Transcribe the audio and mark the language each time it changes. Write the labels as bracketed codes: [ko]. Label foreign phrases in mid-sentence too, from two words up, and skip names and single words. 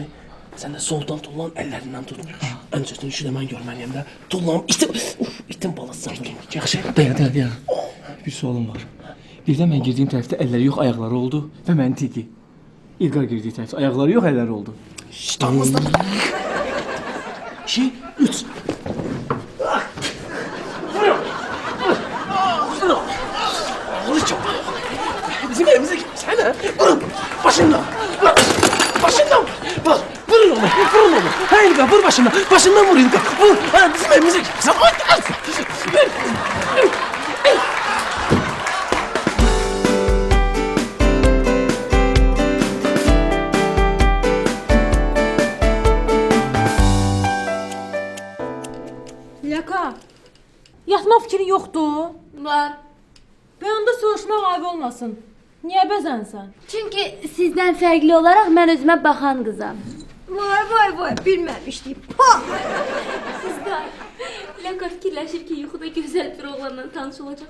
[az] Sən də soldan tullan əllərindən tut. Öncəsini işi də mən görməliyəm də. Tullan, itin balası vurun. Yaxşı. Dayan. Bir sualım var. Birdən mən girdiyim tərəfdə əlləri yox, ayaqları oldu və mənim tiki. İlqar girdiyi tərəfdə ayaqları yox, əlləri oldu. Damızda. 2, 3. [tr] Bizim evimize gitmişsin ha? [az] Vurun! Başından! Başından! Vurun onu! Ha İlga, vur başından! Başından vur İlga! Vur! [tr] Ha, bizim evimize gitmişsin! [az] Yaka, yatma fikrin yoxdur? Var. Bir anda soruşmaq ayıb olmasın. Niyə bəzənsən? Çünki sizdən fərqli olaraq mən özümə baxan qızam. Vay, bilməmişdim. Sizdən Laka fikirləşir ki, yuxuda gözəl bir oğlanla tanış olacaq.